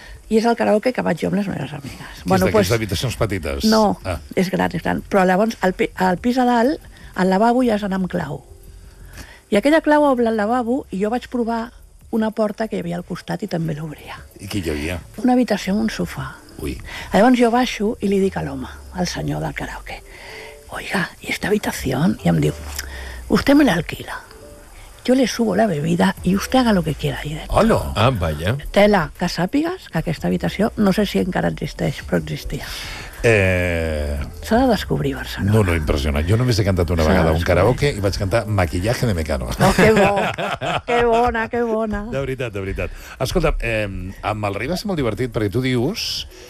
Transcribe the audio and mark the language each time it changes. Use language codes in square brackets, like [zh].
[ca] I és el karaoke que vaig jo amb les meves amigues. És bueno, d'aquestes pues, habitacions petites? No, és gran, és gran. Però llavors, al pis a dalt, al lavabo ja has d'anar amb clau. I aquella clau obre el lavabo i jo vaig provar una porta que hi havia al costat i també l'obria. I què hi havia? Una habitació amb un sofà. Ui. Llavors jo baixo i li dic a l'home, al senyor del karaoke, [es] oiga, ¿y esta habitación? [ca] I em diu, [es] usted me la alquila. Yo le subo la bebida y usted haga lo que quiera ahí dentro. ¡Hola! Ah, vaya. [ca] Tela, que sàpigues que aquesta habitació, no sé si encara existeix, però existia. S'ha de descobrir, Barcelona. No, impressionant. Jo només he cantat una vegada un karaoke i vaig cantar Maquillaje de Mecano. Oh, qué bo! Qué bona, qué bona. De veritat, de veritat. Escolta, amb el rei va ser molt divertit perquè tu dius